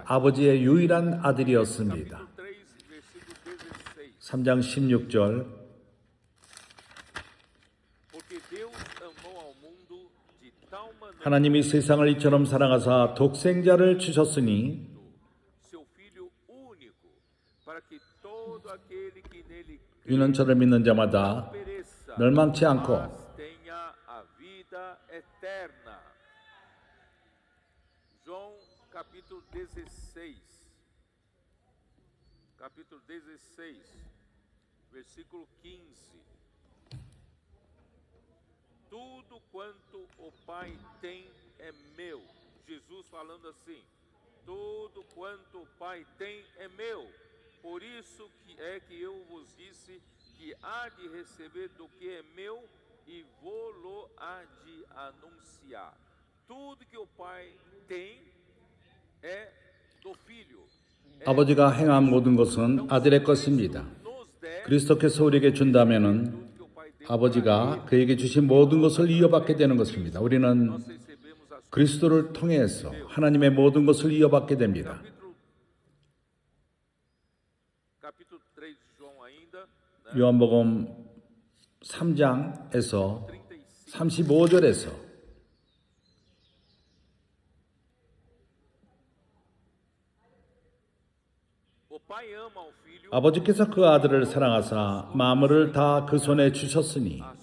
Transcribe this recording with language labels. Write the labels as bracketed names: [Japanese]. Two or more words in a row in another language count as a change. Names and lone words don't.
[Korean] 아버지의 유일한 아들이었습니다. 3장 16절 하나님이 세상을 이처럼 사랑하사 독생자를 주셨으니 이는 저를 믿는 자마다 멸망치 않고 [Portuguese] capítulo 16, versículo 15. Tudo quanto o Pai tem é meu. Jesus falando assim: tudo quanto o Pai tem é meu. Por isso que eu vos disse que há de receber do que é meu e vou-lo há de anunciar. Tudo que o Pai tem é do Filho. [Korean] 아버지가 행한 모든 것은 아들의 것입니다. 그리스도께서 우리에게 준다면은 아버지가 그에게 주신 모든 것을 이어받게 되는 것입니다. 우리는 그리스도를 통해서 하나님의 모든 것을 이어받게 됩니다. 요한복음 3장에서 35절에서 아버지께서 그 아들을 사랑하사 만물을 다 그 손에 주셨으니